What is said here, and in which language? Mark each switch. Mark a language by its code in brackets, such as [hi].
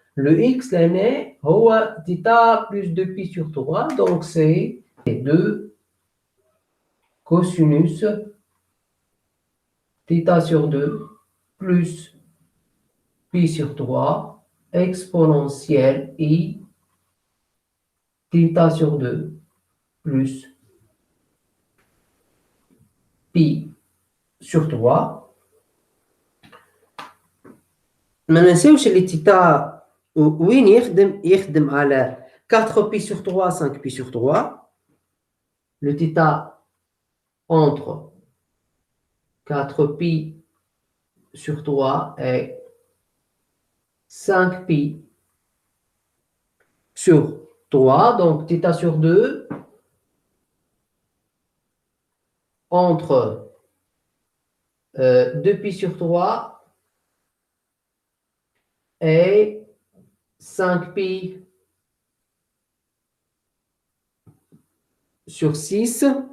[fr] Le x لهنا هو θ plus 2π sur 3 donc c'est 2 cosinus θ sur 2 plus π sur 3 exponentielle i θ sur 2 plus π sur 3. [ar] ما ننساوش اللي θ وين يخدم على 4π sur 3 5π sur 3. [fr] Le θ entre 4π sur 3 et 5π sur 3. Donc θ sur 2 entre 2π sur 3 et 5π sur 6.